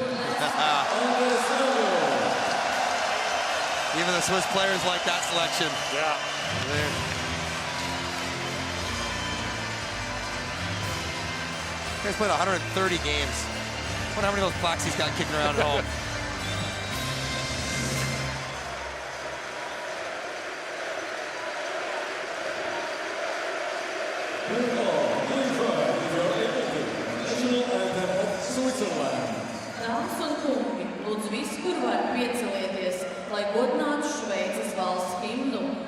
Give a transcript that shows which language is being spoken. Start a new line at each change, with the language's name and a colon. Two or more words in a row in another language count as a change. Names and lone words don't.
English: Even the Swiss players like that selection. yeah. He's played 130 games. I wonder how many of those plaques he's got kicking around at home.
Latvian: Dāmas un kungi, lūdzu visi, kur var piecelieties, lai godinātu Šveices valsts himnu.